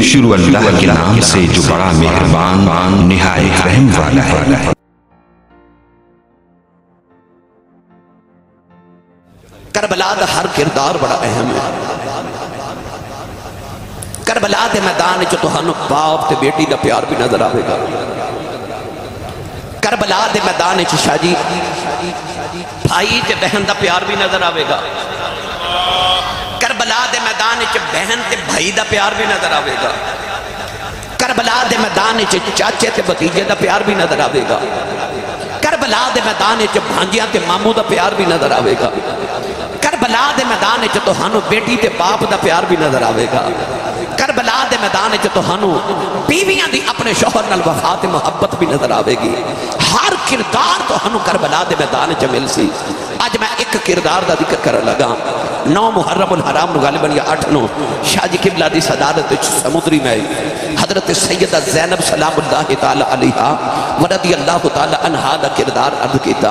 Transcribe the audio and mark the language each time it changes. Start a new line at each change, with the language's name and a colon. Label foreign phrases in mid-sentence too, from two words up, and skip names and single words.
Urdu: شروع اللہ کے نام سے جو بڑا مہربان نہایت رحم والا ہے۔
Punjabi: کربلا دا ہر کردار بڑا اہم ہے۔ کربلا دے میدان جو تہانوں باپ تے بیٹی دا پیار بھی نظر آئے گا۔ کربلا دے میدان جو شاہ جی بھائی تے بہن دا پیار بھی نظر آئے گا۔ کربلا دے میدان جو بہن تے بھائی دا پیار بھی نظر آئے گا۔ کربلا دے میدان جو چاچے تے بھتیجے دا پیار بھی نظر آئے گا۔ کربلا دے میدان جو بھانجیاں تے ماموں دا پیار بھی نظر آئے گا۔ کربلا دے میدان جو تہانوں بیٹی تے باپ دا پیار بھی نظر آئے گا۔ کربلا دے میدان جو تہانوں بیویاں دی اپنے شوہر نال وفا تے محبت بھی نظر آئے گی۔ ہر کردار تہانوں کربلا دے میدان جو مل سی۔ آج میں ایک کردار دا ذکر کر لگا۔ 9 محرم الحرام غالباً یا 8 شاہ جی قبلہ دی صدارت سمندری میں حضرت سیدہ زینب
Arabic: سلام اللہ تعالی علیہ ورضی اللہ تعالی عنہا
Punjabi: دا کردار عرض کیتا۔